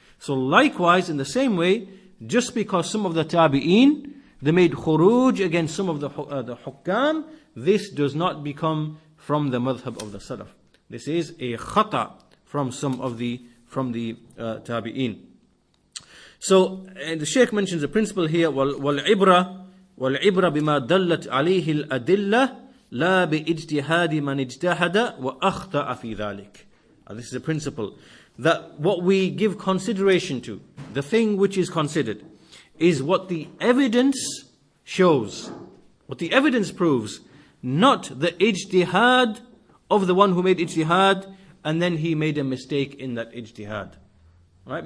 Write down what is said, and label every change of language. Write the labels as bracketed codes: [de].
[en] So likewise, in the same way, just because some of the tabi'een, they made khuruj against some of the hukam, this does not become from the madhab of the salaf. This is a khata from some of the tabi'een. So the Shaykh mentions a principle here, [ar] والعبرة بما دلت عليه الأدلة لا باجتهاد من اجتهد وأخطأ في ذلك. [en] This is a principle, that what we give consideration to, the thing which is considered, is what the evidence shows, what the evidence proves, not the ijtihad of the one who made ijtihad and then he made a mistake in that ijtihad. Right?